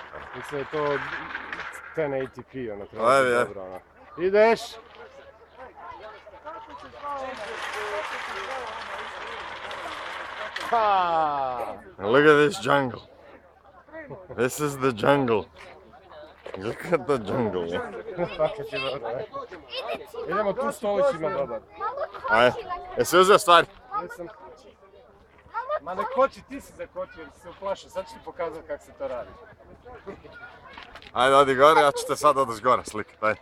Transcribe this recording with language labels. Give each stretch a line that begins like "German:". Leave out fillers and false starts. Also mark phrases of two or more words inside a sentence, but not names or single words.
Croatian: Mislim je to 10 ATP, ono treba Ajde, biti ajde. dobro, ono. Ideš! Ha!
English: Look at this jungle. This is the jungle. Look at the jungle.
Croatian: Fakat je dobro, idemo tu stolićima dobar. Ajde, jesi uzeo stvari? Jesam. Ma ne koči, ti si zakočio jer si se uplašio, sad ću ti pokazati kako se to radi. Ajde, odi gore, ja ću te sad odeš gore slikat, ajde.